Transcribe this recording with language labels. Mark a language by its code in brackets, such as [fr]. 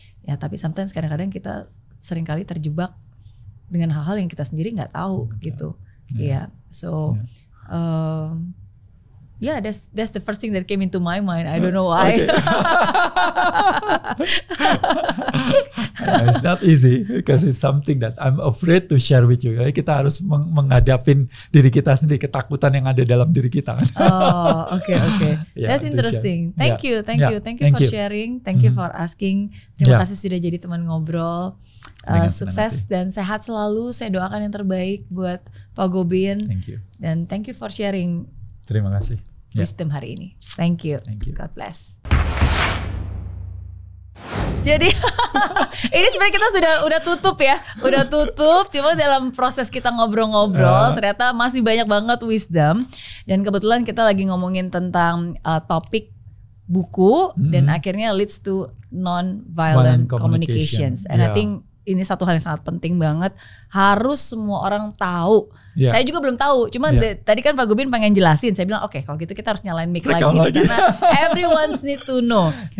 [id] Ya, tapi [en] sometimes [id] kadang-kadang kita seringkali terjebak dengan hal-hal yang kita sendiri nggak tahu gitu. Yeah. [en] So yeah, that's the first thing that came into my mind. I don't know why. It's not easy because it's something that I'm afraid to share with you. [id] Jadi kita harus menghadapin diri kita sendiri, ketakutan yang ada dalam diri kita. [en] Okay. Yeah, that's interesting. Thank you for sharing. Thank you for asking. [id] Terima kasih sudah jadi teman ngobrol. Sukses dan sehat selalu. Saya doakan yang terbaik buat Pak Gobin. [en] Thank you. Dan thank you for sharing. [id] Terima kasih. [en] Wisdom [id] hari ini. [en] Thank you. God bless. [id] Jadi ini sebenarnya kita udah tutup ya, Cuma dalam proses kita ngobrol-ngobrol, ternyata masih banyak banget wisdom. Dan kebetulan kita lagi ngomongin tentang topik buku dan akhirnya [en] leads to non-violent communications. And I think [id] ini satu hal yang sangat penting banget, harus semua orang tahu. Saya juga belum tahu, cuma tadi kan Pak Gobin pengen jelasin, saya bilang oke, kalau gitu kita harus nyalain mic lagi. [en] Karena everyone need to know.